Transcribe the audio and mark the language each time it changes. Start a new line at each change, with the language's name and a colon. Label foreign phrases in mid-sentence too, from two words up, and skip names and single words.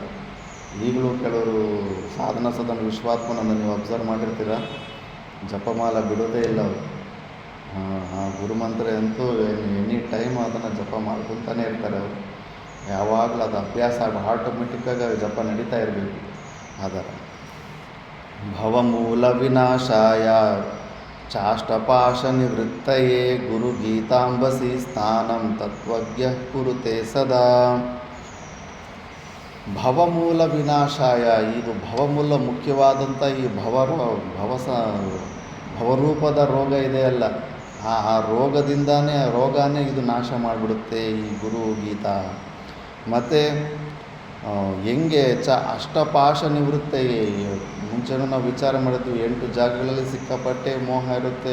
Kannada: ಈಗಲೂ ಕೆಲವರು ಸಾಧನ ಸದನ ವಿಶ್ವಾತ್ಮನನ್ನು ನೀವು ಅಬ್ಸರ್ವ್ ಮಾಡಿರ್ತೀರ, ಜಪಮಾಲ ಬಿಡೋದೇ ಇಲ್ಲ ಅವರು. ಆ ಗುರುಮಂತ್ರ ಅಂತೂ
English: any time
Kannada: ಅದನ್ನು ಜಪ ಮಾಡ್ಕೊತಾನೆ ಇರ್ತಾರೆ ಅವರು. ಯಾವಾಗಲೂ ಅದು ಅಭ್ಯಾಸ ಆಗಿ ಆಟೋಮೆಟಿಕ್ಕಾಗಿ ಜಪ ನಡೀತಾ ಇರಬೇಕು.
Sanskrit: ಅದರ ಭವಮೂಲ ವಿನಾಶಾಯ ಚಾಷ್ಟಪಾಶ ನಿವೃತ್ತಯೇ ಗುರುಗೀತಾಂಬಸಿ ಸ್ಥಾನಂ ತತ್ವಜ್ಞ ಕುರುತೆ ಸದಾ. ಭವಮೂಲ ವಿನಾಶಾಯ,
Kannada: ಇದು ಭವಮೂಲ ಮುಖ್ಯವಾದಂಥ ಈ ಭವರೂಪದ ರೋಗ ಇದೆಯಲ್ಲ, ಆ ರೋಗನೇ ಇದು ನಾಶ ಮಾಡಿಬಿಡುತ್ತೆ ಈ ಗುರು ಗೀತಾ. ಮತ್ತು ಹೆಂಗೆ
Sanskrit: ಅಷ್ಟಪಾಶ ನಿವೃತ್ತಯೇ,
Kannada: ಮುಂಚೆನೂ ನಾವು ವಿಚಾರ ಮಾಡಿದ್ವಿ, 8 ಜಾಗಗಳಲ್ಲಿ ಸಿಕ್ಕಾಪಟ್ಟೆ ಮೋಹ ಇರುತ್ತೆ.